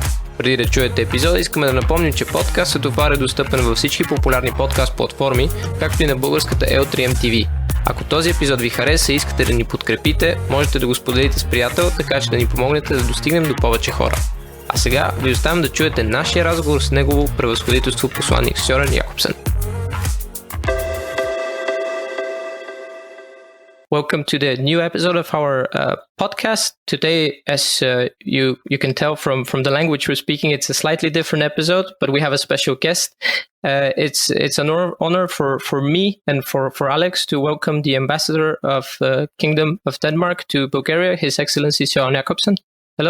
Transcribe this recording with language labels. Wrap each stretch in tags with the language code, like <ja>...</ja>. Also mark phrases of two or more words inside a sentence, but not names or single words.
<bg>Преди да чуете епизода, искаме да напомним, че подкаст Светофар е достъпен във всички популярни подкаст платформи, както и на българската ЕП043 TV. Ако този епизод ви хареса и искате да ни подкрепите, можете да го споделите с приятел, така че да ни помогнете да достигнем до повече хора. А сега ви оставям да чуете нашия разговор с негово превъзходителство Посланик Сьорен Якобсен.</bg> <en>Welcome to the new episode of our podcast. Today, as you can tell from the language we're speaking, it's a slightly different episode, but we have a special guest. It's an honor for me and for Alex to welcome the ambassador of Kingdom of Denmark to Bulgaria, His Excellency Sьорен Якобсен. Hello.</en>